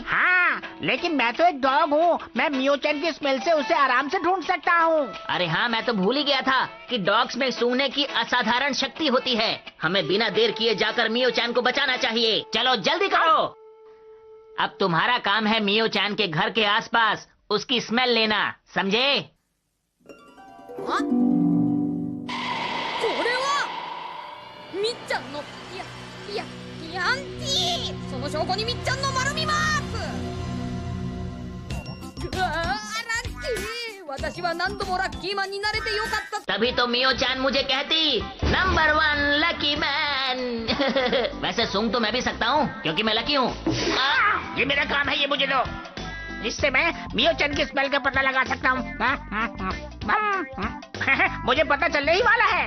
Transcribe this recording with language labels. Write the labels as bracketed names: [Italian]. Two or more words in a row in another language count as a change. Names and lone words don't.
[Hindi] हाँ, लेकिन मैं तो एक डॉग हूँ, मैं मियो चैन की स्मेल से उसे आराम से ढूंढ सकता हूँ। अरे हाँ, मैं तो भूल ही गया था कि डॉग्स में सूंघने की असाधारण शक्ति होती है। हमें बिना देर किए जाकर मियो चैन को बचाना चाहिए। चलो जल्दी करो। अब तुम्हारा काम है मियो चैन के घर के आसपास उसकी स्मेल लेना, समझे? [Japanese] これはみっちゃんのヤンティー。その証拠にみっちゃんの丸みマーク。うわー、ラッキー。私は何度もラッキーマンになれてよかった。 [Hindi] तभी तो मियो चैन मुझे कहती नंबर 1 लकी मैन। वैसे सूंघ तो मैं भी सकता हूँ, क्योंकि मैं लकी हूँ। ये मेरा काम है, ये मुझे दो। इससे मैं मियो चैन की स्मेल का पता लगा सकता हूँ। मुझे पता चलने ही वाला है।